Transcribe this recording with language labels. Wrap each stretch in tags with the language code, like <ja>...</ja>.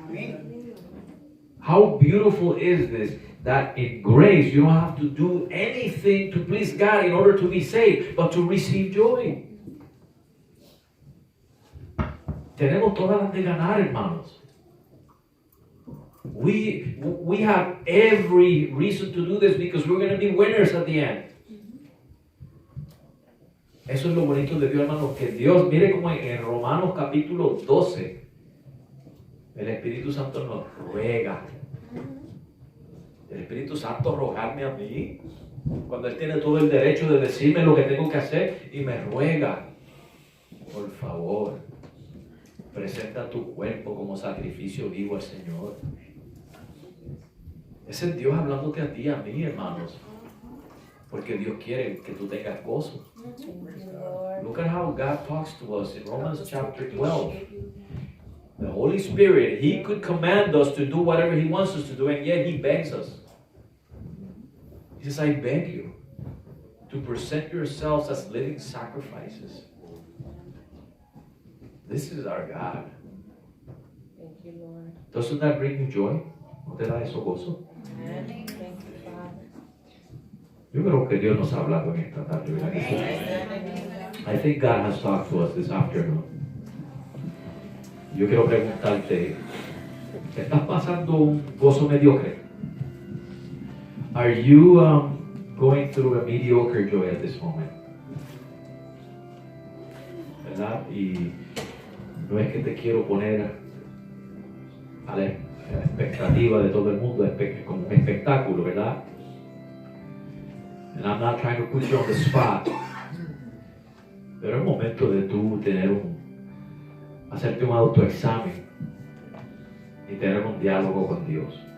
<es>Amén.</es> <en>How beautiful is this, that in grace you don't have to do anything to please God in order to be saved, but to receive joy.</en> <es>Tenemos todas las de ganar, hermanos.</es> <en>We have every reason to do this because we're going to be winners at the end.</en> <es>Eso es lo bonito de Dios, hermanos, que Dios, mire como en Romanos capítulo 12, el Espíritu Santo nos ruega. El Espíritu Santo rogarme a mí, cuando Él tiene todo el derecho de decirme lo que tengo que hacer y me ruega, por favor, presenta tu cuerpo como sacrificio vivo al Señor. Ese es Dios hablándote a ti, a mí, hermanos. Porque Dios quiere que tú tengas gozo.</es> <en>Thank you, Lord. Look at how God talks to us in Romans chapter 12. The Holy Spirit, He could command us to do whatever He wants us to do, and yet He begs us. He says, I beg you to present yourselves as living sacrifices. This is our God. Thank you, Lord. Doesn't that bring you joy?</en> <es>¿No te da eso gozo?</es> <en>Amen. Thank you, Father.</en> <es>Yo creo que Dios nos ha hablado en esta tarde, ¿verdad que sí?</es> <en>I think God has talked to us this afternoon.</en> <es>Yo quiero preguntarte, ¿estás pasando un gozo mediocre?</es> <en>Are you going through a mediocre joy at this moment?</en> <es>¿Verdad? Y no es que te quiero poner a la expectativa de todo el mundo como un espectáculo, ¿verdad?</es> <en>And I'm not trying to put you on the spot.</en> <es>Pero es momento de tú hacerte un autoexamen y tener un diálogo con Dios.</es>